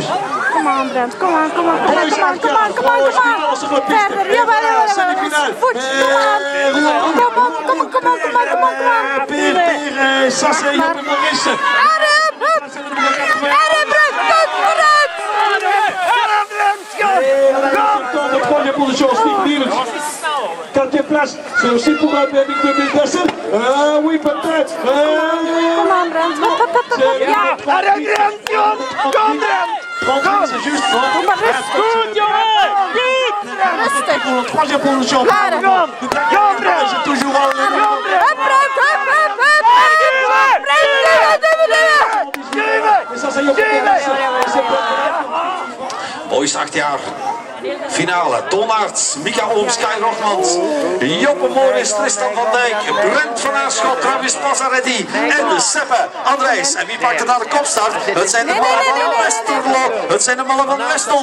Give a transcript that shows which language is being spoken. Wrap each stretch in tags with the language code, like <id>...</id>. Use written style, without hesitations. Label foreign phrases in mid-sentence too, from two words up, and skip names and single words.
<nl>Kom aan Brent, kom aan. Verder, jawel. Voetje, kom aan. Peer, Sasse, Joppe Morisse.</nl> <fr>De première position, Stig Lievens. 4e place, c'est aussi pour un PMX 2000. Oui, peut-être.</fr> <nl>Kom aan Brent.</nl> <fr>C'est juste.</fr> <nl>Goed jongen. Rustig.</nl> <fr>Pour la 3e position. C'est toujours en Et ça, c'est Joppe Morisse.</fr> <nl>Boys 8 jaar. Finale, Toon Aerts, Mika Ooms, Kai Rochmans, Joppe Morris, Tristan van Dijk, Brent van Aarschot, Travis Passaretti en Seppe Andrijs. En wie pakt er naar de kopstart? Het zijn de mannen van Westerlo, het zijn de mannen van Westel.</nl>